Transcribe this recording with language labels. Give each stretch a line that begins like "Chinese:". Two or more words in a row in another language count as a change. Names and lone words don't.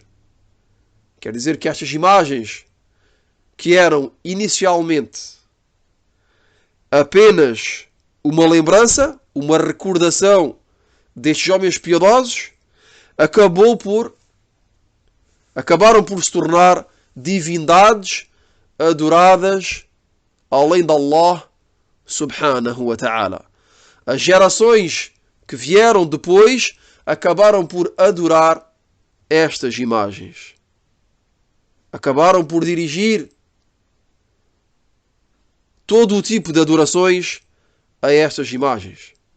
Portuguese: Quer dizer que estas imagens, que eram inicialmente apenas uma lembrança, uma recordação destes homens piedosos, acabaram por se tornar divindades adoradas além de
Arabic: الله سبحانه وتعالى.
Portuguese: As gerações que vieram depois acabaram por adorar estas imagens. Acabaram por dirigir todo o tipo de adorações a estas imagens.